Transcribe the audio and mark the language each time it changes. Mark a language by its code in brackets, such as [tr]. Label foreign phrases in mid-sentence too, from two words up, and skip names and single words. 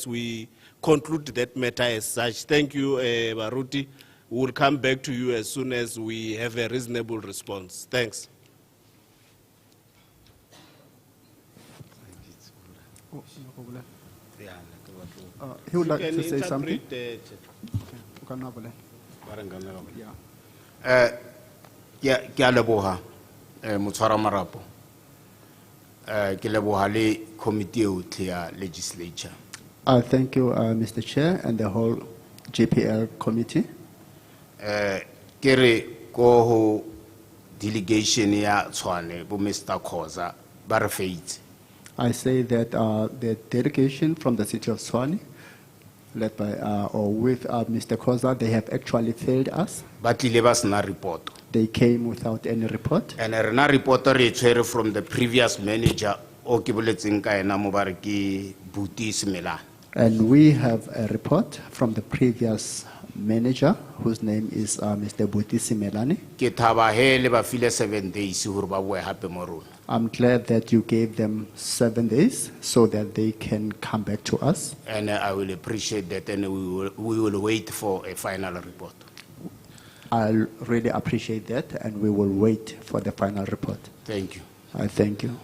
[en] We conclude that matter as such. Thank you, Baruti. We will come back to you as soon as we have a reasonable response. Thanks. He would like to say something. [st] Ke a leboha motshwara marapo. Ke leboha le committee yotlhe ya legislature. [en] Thank you, Mr. Chair, and the whole GPL committee. [st] Kere ko ho delegation ya Tshwane bo Mr. Khoza ba re feitse. [en] I say that the delegation from the city of Tshwane, led by or with Mr. Khoza, they have actually failed us. [st] Ba tlile ba sena report. [en] They came without any report. [st] And rena report re tshwere [en] from the previous manager [st] o ke boletseng ka ena mo ba re ke Buti Simelane. [en] And we have a report from the previous manager, whose name is Mr. Buti Simelane. [st] Ke thaba he le ba file 7 days hore ba boe hape mo rona. [en] I'm glad that you gave them 7 days so that they can come back to us. And I will appreciate that, and we will wait for a final report. I'll really appreciate that, and we will wait for the final report. Thank you. I thank you.